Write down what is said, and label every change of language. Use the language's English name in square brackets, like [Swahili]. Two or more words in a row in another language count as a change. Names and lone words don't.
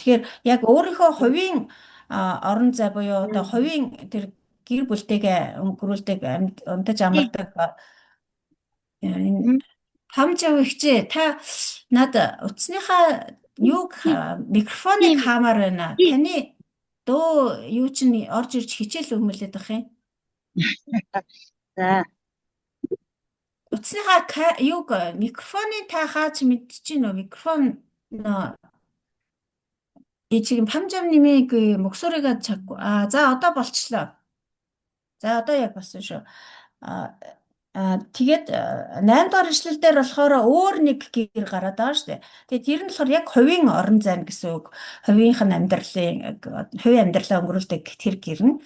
[Mongolian] Тэгэхээр яг өөрийнхөө хувийн орон зай буюу одоо хувийн тэр гэр бүлтэйгээ өнгөрүүлдэг унтаж амардаг хамжаа ихчээ та над утасныхаа юуг микрофоныг хаамаар байна. Таны дөө юу чинь орж ирж хичээл өгмөлээд байх юм. За. Утасныхаа юуг микрофоныг та хаач мэдчихэв нөө микрофон [Korean] 지금 팜점님이 그 목소리가 자꾸 [Mongolian] за одоо болчихлоо. За одоо яг болсон шүү. Тэгээд 8 дугаар ишлэл дээр болохоор өөр нэг гэр гараад байгаа шүү дээ. Тэгээд тэр нь болохоор яг хувийн орон зай гэсэн үг. Хувийнх нь хувийн амьдралаа өнгөрүүлдэг тэр гэр нь.